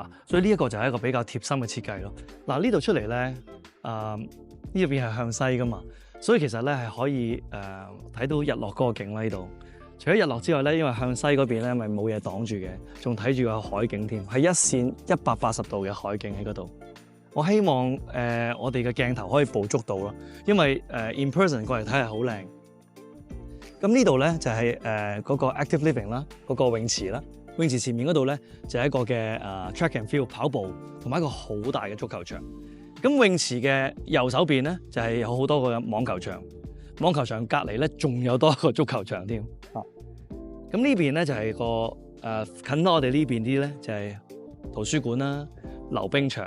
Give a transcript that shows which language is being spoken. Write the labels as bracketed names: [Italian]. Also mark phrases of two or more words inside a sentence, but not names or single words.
[Cantonese] 所以呢一個就係一個比較貼心嘅設計咯。嗱，呢度出嚟咧，呢邊係向西噶嘛，所以其實咧係可以睇到日落嗰個景啦。呢度除咗日落之外咧，因為向西嗰邊咧咪冇嘢擋住嘅，仲睇住個海景添，係一線180度嘅海景喺嗰度。我希望我哋嘅鏡頭可以捕捉到咯，因為 [English] in person [Cantonese] 過嚟睇係好靚。咁呢度咧就係嗰個 [English] active living [Cantonese] 啦，嗰個泳池啦。泳池前面嗰度咧就係一個嘅 [English] track and field [Cantonese] 跑步，同埋一個好大嘅足球場。咁泳池嘅右手邊咧就係有好多個網球場，網球場隔離咧仲有多一個足球場添。咁呢邊咧就係個近我哋呢邊啲咧就係圖書館啦、溜冰場。